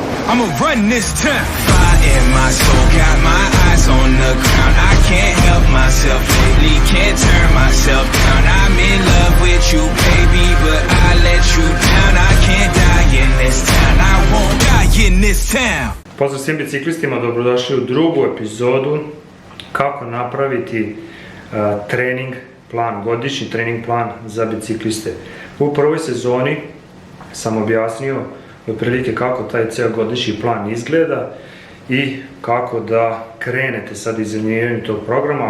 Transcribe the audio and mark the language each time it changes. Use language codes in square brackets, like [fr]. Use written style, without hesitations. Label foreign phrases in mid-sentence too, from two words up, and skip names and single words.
[en] I'ma run this town. Fire in my soul, got my eyes on the ground. I can't help myself lately, can't turn myself down. I'm in love with you, baby, but I let you down. I can't die in this town, I won't die in this town. [sr] Pozdrav svim biciklistima, dobrodošli u drugu epizodu kako napraviti trening plan, godišnji trening plan za bicikliste. U prvoj sezoni sam objasnio otprilike kako taj ceo godišnji plan izgleda i kako da krenete sad izrađivanjem tog programa.